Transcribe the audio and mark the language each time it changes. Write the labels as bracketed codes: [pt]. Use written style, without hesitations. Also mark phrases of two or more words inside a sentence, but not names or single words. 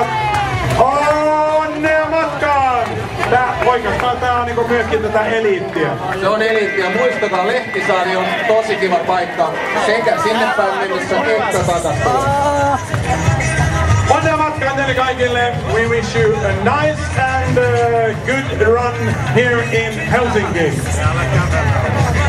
[fi] Onnea matkaan! Oikeastaan tää on niinku myöskin tätä eliittiä. Se on eliittiä. Muistakaa, Lehtisaari on tosi kiva paikka. Sekä sinne päin mennessä että takaisin. Onnea matkaan teille kaikille. [en] We wish you a nice and good run here in Helsinki.